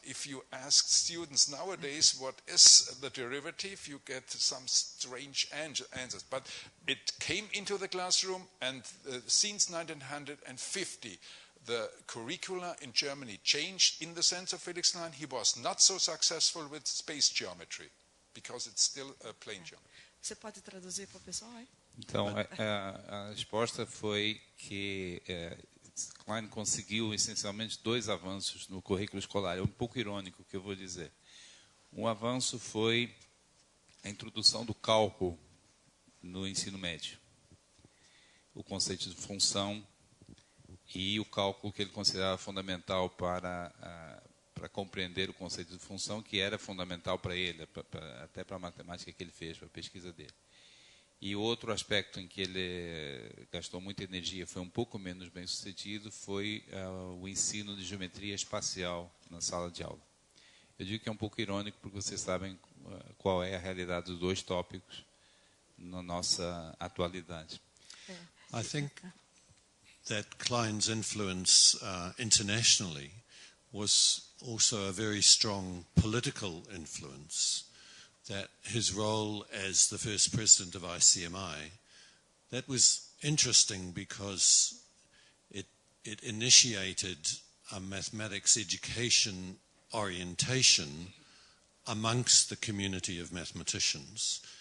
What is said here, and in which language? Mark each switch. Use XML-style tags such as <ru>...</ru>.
<en>If you ask students nowadays what is the derivative, you get some strange answers. But it came into the classroom, and since 1950, the curricula in Germany changed in the sense of Felix Klein. He was not so successful with space geometry, because it's still a plane geometry.</en> <pt>Você pode traduzir para o pessoal, hein? Então, a resposta foi que Klein conseguiu essencialmente 2 avanços no currículo escolar. É um pouco irônico o que eu vou dizer. Um avanço foi a introdução do cálculo no ensino médio. O conceito de função e o cálculo que ele considerava fundamental para compreender o conceito de função, que era fundamental para ele, até para a matemática que ele fez, para a pesquisa dele. E outro aspecto em que ele gastou muita energia, foi um pouco menos bem sucedido, foi o ensino de geometria espacial na sala de aula. Eu digo que é um pouco irônico, porque vocês sabem qual é a realidade dos 2 tópicos na nossa atualidade.</pt> <en>I think that Klein's influence internationally was also a very strong political influence. That his role as the first president of ICMI, that was interesting because it initiated a mathematics education orientation amongst the community of mathematicians.</en>